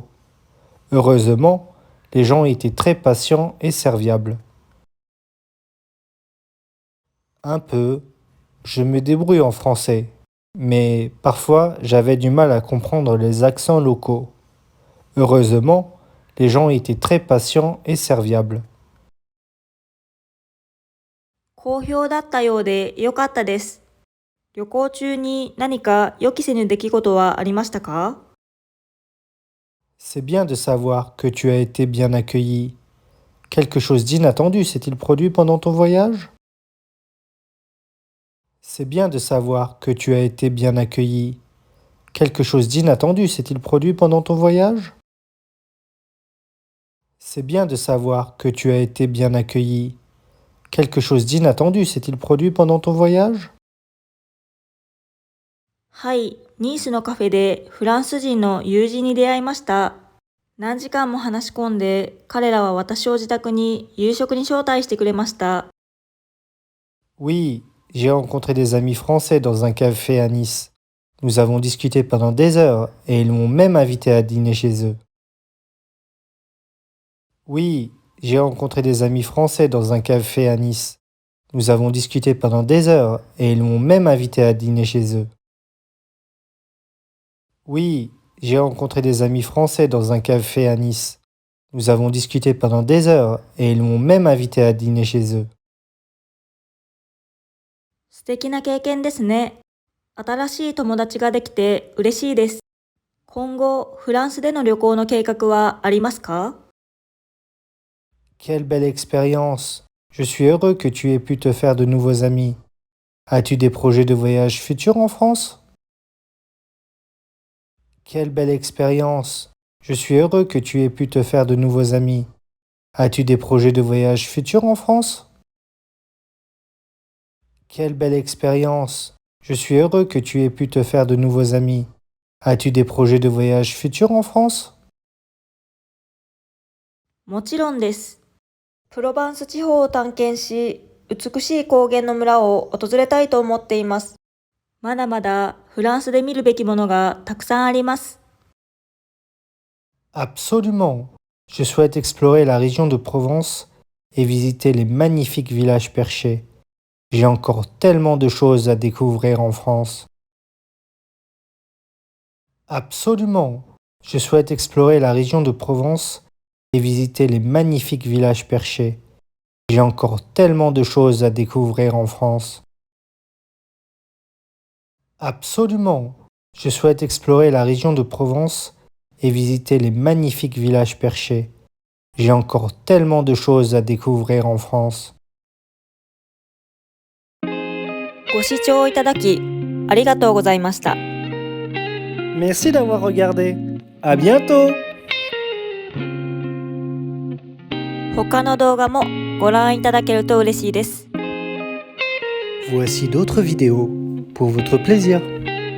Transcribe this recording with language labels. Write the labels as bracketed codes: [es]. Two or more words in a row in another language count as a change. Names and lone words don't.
[fr] Heureusement, les gens étaient très patients et serviables. Un peu, je me débrouille en français, mais parfois j'avais du mal à comprendre les accents locaux. Heureusement, les gens étaient très patients et serviables. [ja] 好評だったようで良かったです。旅行中に何か予期せぬ出来事はありましたか？ [fr] C'est bien de savoir que tu as été bien accueilli. Quelque chose d'inattendu s'est-il produit pendant ton voyage? C'est bien de savoir que tu as été bien accueilli. Quelque chose d'inattendu s'est-il produit pendant ton voyage? C'est bien de savoir que tu as été bien accueilli. Quelque chose d'inattendu s'est-il produit pendant ton voyage? [ja] はい、ニースのカフェでフランス人の友人に出会いました。何時間も話し込んで、彼らは私を自宅に夕食に招待してくれました。 [fr] Oui, j'ai rencontré des amis français dans un café à Nice. Nous avons discuté pendant des heures et ils m'ont même invité à dîner chez eux. Oui, j'ai rencontré des amis français dans un café à Nice. Nous avons discuté pendant des heures et ils m'ont même invité à dîner chez eux. Oui, j'ai rencontré des amis français dans un café à Nice. Nous avons discuté pendant des heures et ils m'ont même invité à dîner chez eux. [ja] 素敵な経験ですね。新しい友達ができて嬉しいです。今後、フランスでの旅行の計画はありますか？ [fr] Quelle belle expérience! Je suis heureux que tu aies pu te faire de nouveaux amis. As-tu des projets de voyage futurs en France? Quelle belle expérience! Je suis heureux que tu aies pu te faire de nouveaux amis. As-tu des projets de voyage futurs en France? Quelle belle expérience! Je suis heureux que tu aies pu te faire de nouveaux amis. As-tu des projets de voyage futurs en France? [ja] もちろんです。プロバンス地方を探検し、美しい高原の村を訪れたいと思っています。まだまだフランスで見るべきものがたくさんあります。 [fr] Absolument! Je souhaite explorer la région de Provence et visiter les magnifiques villages perchés. J'ai encore tellement de choses à découvrir en France. Absolument! Je souhaite explorer la région de Provence et visiter les magnifiques villages perchés. J'ai encore tellement de choses à découvrir en France. Absolument! Je souhaite explorer la région de Provence et visiter les magnifiques villages perchés. J'ai encore tellement de choses à découvrir en France. [ja] ご視聴いただき、ありがとうございました。 [fr] Merci d'avoir regardé. À bientôt! [ja] 他の動画もご覧いただけると嬉しいです。 [fr] Voici d'autres vidéos pour votre plaisir.